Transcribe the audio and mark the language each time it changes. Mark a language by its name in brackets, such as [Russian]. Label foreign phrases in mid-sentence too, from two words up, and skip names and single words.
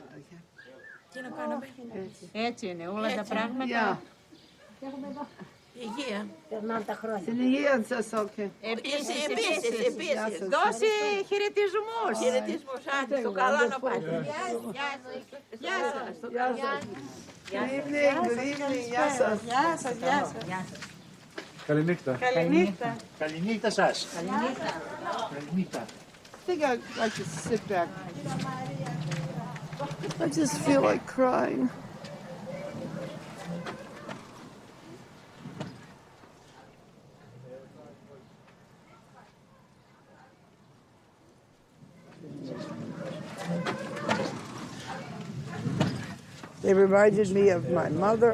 [Greek] Τι να κάνουμε? Έτσι είναι όλα τα πράγματα. Υγεία. Περνάνε τα χρόνια. Την υγεία σας, okay. Επίσης. Δώσε χαιρετισμούς. Χαιρετισμούς, άντε, στο καλά να πάει. Γεια σας. [English] Good evening, [Greek] γεια σας. Καληνύχτα. Καληνύχτα σας. Καληνύχτα. [English] I think I'd like to sit back. I just feel like crying. They reminded me of my mother.